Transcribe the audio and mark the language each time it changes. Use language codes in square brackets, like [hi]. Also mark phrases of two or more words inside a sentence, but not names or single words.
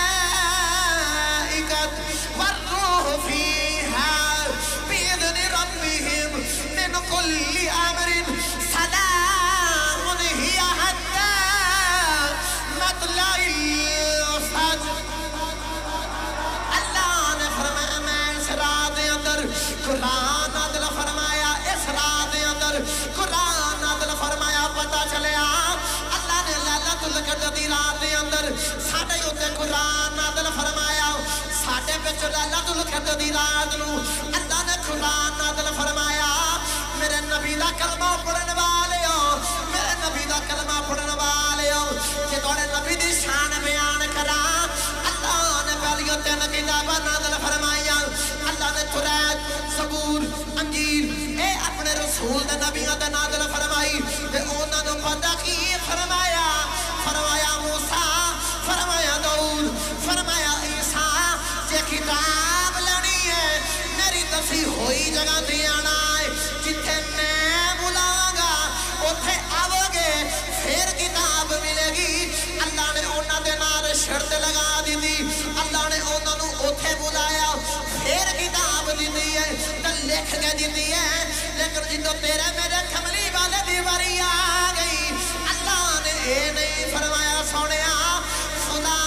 [ar] والروح فيها بإذن ربهم من كل أمر سلام هي حتى مطلع الفجر. [pa] اللہ نے فرمایا میں اس رات دے اندر قرآن نازل فرمایا, اس رات دے اندر قرآن نازل فرمایا. پتہ چلیا اللہ نے لیلۃ القدر دی رات دے اندر ساڈے اوتے قرآن نازل فرمایا. ساڈے وچ لیلۃ القدر دی رات نوں اللہ نے قرآن نازل فرمایا. میرے نبی دا کلمہ پڑھن والےو, میرے نبی دا کلمہ پڑھن والےو, کہ تواڈے نبی دی شان بیان کراں. اللہ نے پہلی تین کتاباں نازل فرمائیاں. اللہ نے تورات, زبور, انجیل اے اپنے رسول دے نبیاں تے نازل فرمائی تے انہاں نوں پتہ کی فرمایا. فرمایا موسیٰ, فرمایا داؤد, فرمایا عیسیٰ جے کتاب لینی ہے میری دسی ہوئی جگہ تے آنا ہے, جتھے میں بلاواں گا اوتھے آو گے پھر کتاب ملے گی. اللہ نے انہاں دے نال شرط لگا دتی, اللہ نے انہاں نوں اوتھے بلایا پھر کتاب دتی ہے تے لکھ کے دتی ہے. لیکن جدوں تیرے میرے کملی والے دی واری آ گئی اللہ نے اے نہیں فرمایا سونیا